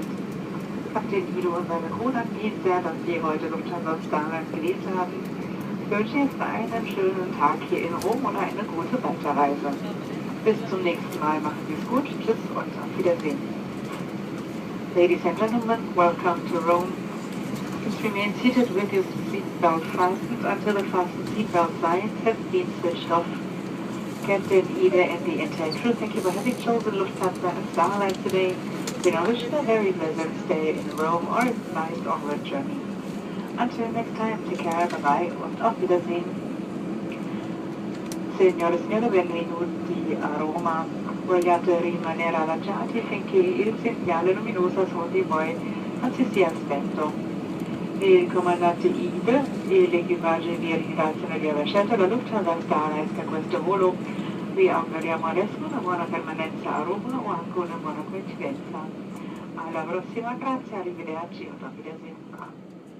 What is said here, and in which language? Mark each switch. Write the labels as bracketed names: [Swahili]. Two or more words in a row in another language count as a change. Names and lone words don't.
[German] Kapitän Guido und seine Crew danken Ihnen sehr, dass Sie heute Lufthansa Starlines gewählt haben. Ich wünsche jetzt einen schönen Tag hier in Rom und eine gute Weiterreise. Bis zum nächsten Mal, machen Sie es gut, tschüss und auf Wiedersehen. [English] Ladies and gentlemen, welcome to Rome. Please remain seated with your seatbelt fastened until the fasten seatbelt signs have been switched off. Captain Ida and the entire crew, thank you for having chosen Lufthansa and Starlines today. We now wish you a very pleasant stay in Rome or a nice onward journey. Until next time, take care, bye-bye [German] und auf Wiedersehen. [Italian] Signore e signori, benvenuti a Roma. Vogliate rimanere allacciati finché il segnale luminoso sotto di voi non si sia spento. Il comandante Ide e l'equipaggio vi ringraziano di aver scelto la Lufthansa Starlines per questo volo. Vi auguriamo adesso una buona permanenza a Roma o anche una buona coincidenza. Alla prossima, grazie, arrivederci [German] und auf Wiedersehen.